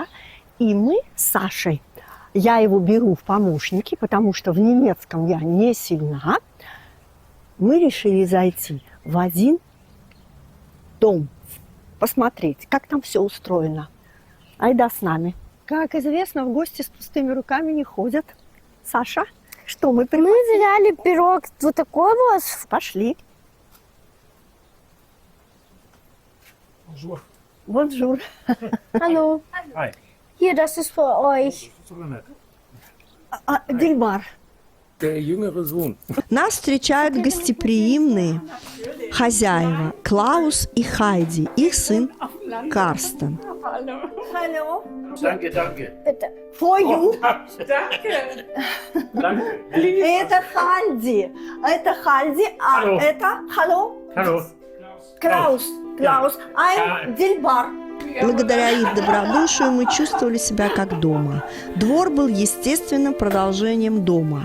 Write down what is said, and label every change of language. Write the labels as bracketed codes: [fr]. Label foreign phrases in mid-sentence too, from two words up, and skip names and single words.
[ru] И мы с Сашей, я его беру в помощники, потому что в немецком я не сильна, мы решили зайти в один дом, посмотреть, как там все устроено. Айда с нами. Как известно, в гости с пустыми руками не ходят. Саша, что мы Мы приносим? взяли пирог вот такой вот. Пошли. [fr] Bonjour. [ru] Бонжур. [de] Hallo. [en] Hi. [de] Hier, das ist für euch. [ru] Дильбар. [de] Der jüngere Sohn. [ru] Нас встречают гостеприимные хозяева Клаус и Хайди, их сын Карстен. [de] Hallo. Danke, danke. Bitte. [en] For you. [de] Danke. [ru] Это Хальди. Это Хальди, а [de] Hallo. [ru] это Hallo. [de] Hallo. [ru] Клаус. Клаус. I'm Дильбар. Благодаря их добродушию мы чувствовали себя как дома. Двор был естественным продолжением дома.